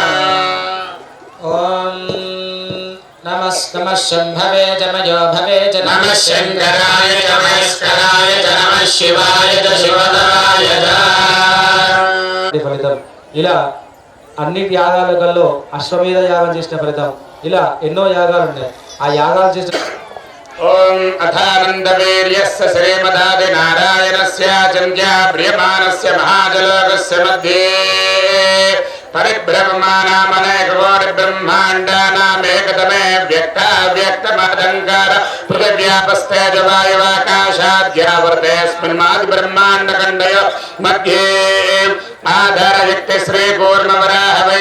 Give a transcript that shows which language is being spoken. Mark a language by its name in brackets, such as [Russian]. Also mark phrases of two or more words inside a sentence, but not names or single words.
[Sanskrit] ఓం నమః శంభవే జమయో భవే చ నమః శంకరాయ చ మహేశ్వరాయ చ నమః శివాయ చ శివతరాయ చ. [Telugu] ఫలితం ఇలా అన్ని యాగాలలో అశ్వమేధ యాగం చేసిన ఫలితం ఇలా ఎన్నో యాగాలు ఉన్నాయి. ఆ యాగాలు చేసిన [Sanskrit] ओम अथानन्दवीर्यस्य श्रीमदादिनारायणस्य चिन्त्या प्रियमाणस्य महाजलोकस्य मध्ये परिभ्रममानामनेककोटिब्रह्माण्डानामेकतमे व्यक्ताव्यक्तमहदङ्कार पृथिव्यापस्तेजवायुवाकाशाद्यावर्तेऽस्मिन्मादिब्रह्माण्डखण्डयो मध्ये आधारयुक्ते श्रीकूर्मवराह